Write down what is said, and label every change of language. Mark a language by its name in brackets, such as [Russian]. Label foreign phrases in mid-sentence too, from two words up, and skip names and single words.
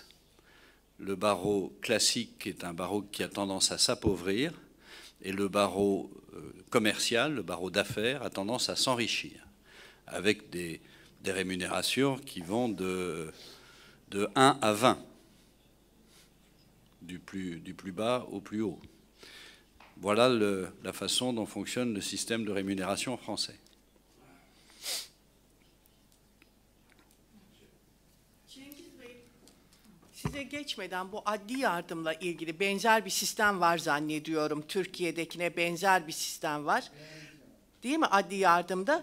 [French] Le barreau classique est un barreau qui a tendance à s'appauvrir, et le barreau commercial, le barreau d'affaires, a tendance à s'enrichir, avec des rémunérations qui vont de 1 à 20, du plus bas au plus haut. Voilà la façon dont fonctionne le système de rémunération français. [Turkish] Size geçmeden bu adli yardımla ilgili benzer bir sistem var zannediyorum. Türkiye'dekine benzer bir sistem var. Değil mi adli yardımda?